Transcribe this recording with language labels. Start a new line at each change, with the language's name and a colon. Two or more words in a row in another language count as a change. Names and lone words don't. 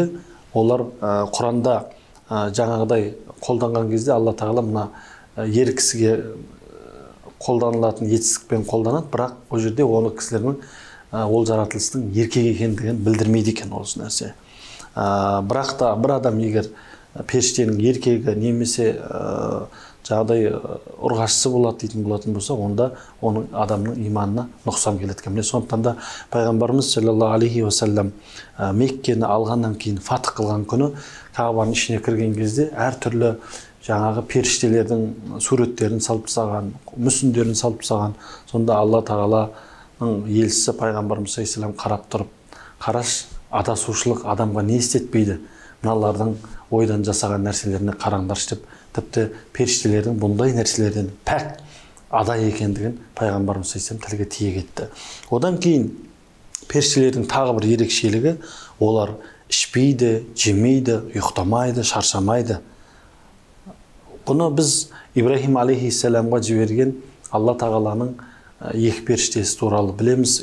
Kazakh: Олар Құранда жаңағыдай қолданған кезде Алла тағала мына ер кісіге қолданылатын етістікпен қолданады, бірақ ол жерде оны кісілердің ол жаратылыстың еркек екендігін білдірмейді екен осы нәрсе. Бірақ та бір адам егер періштенің еркегі немесе жағдай ұрғашысы болады дейтін болатын болса, онда оның адамның иманына нұқсан келеді екен. Сондықтан да пайғамбарымыз
Arabic: صلى الله عليه وسلم
Kazakh: Меккені алғаннан кейін фатх қылған күні Кағбаның ішіне кірген кезде әртүрлі жаңағы періштелердің суреттерін салып тастаған, мүсіндерін салып тастаған. Сонда Алла тағаланың елшісі пайғамбарымыз
Arabic: صلى الله عليه وسلم
Kazakh: қарап тұрып, қараш, адасушылық адамға не істетпейді? Мыналардың ойдан жасаған нәрселеріне қараңдаршы деп, тіпті періштелердің бұндай нәрселерден пәк ада екендігін пайғамбарымыз
Arabic: صلى الله عليه وسلم
Kazakh: тілге тиек етті. Одан кейін періштелердің тағы бір ерекшелігі, олар ішпейді, жемейді, ұйықтамайды, шаршамайды. Бұны біз Ибрахим алейхиссаламға жіберген Алла тағаланың екі періштесі туралы білеміз.